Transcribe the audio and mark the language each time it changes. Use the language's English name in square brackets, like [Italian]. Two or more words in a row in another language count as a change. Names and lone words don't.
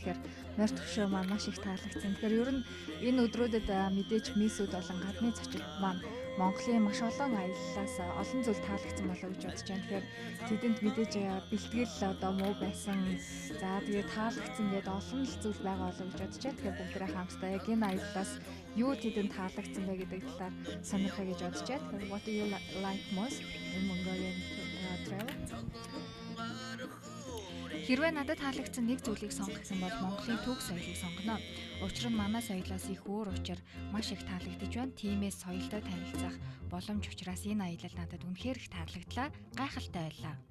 [Mongolian] Тэгэхээр морд хөшөө маань маш их таалагдсан. Тэгэхээр ер нь энэ өдрүүдэд мэдээж мисүүд болон гадны зочид маань Монголын маш олон аяллаас олон зүйл таалагдсан болоо гэж бодож байна. Тэгэхээр тэдэнд мэдээж бэлтгэл одоо муу байсан. За тэгээд таалагдсан гэдэг олон л зүйл байгаа болоо гэж бодож байна. Тэгэхээр бүгдээ хамтдаа яг энэ аяллаас юу тэдэнд таалагдсан бэ гэдэг талаар сонирхоо гэж бодож байна. [English] What do you like most in Mongolian travel? [Mongolian] Хэрвээ надад таалагдсан нэг зүйлийг сонгох юм бол Монголын түүх соёлыг сонгоно. Учир нь манай соёлоос их өөр учир маш их таалагдж байна. Тиймээс соёлтой танилцах боломж учраас энэ аялал надад үнэхээр их таалагдлаа. Гайхалтай байлаа.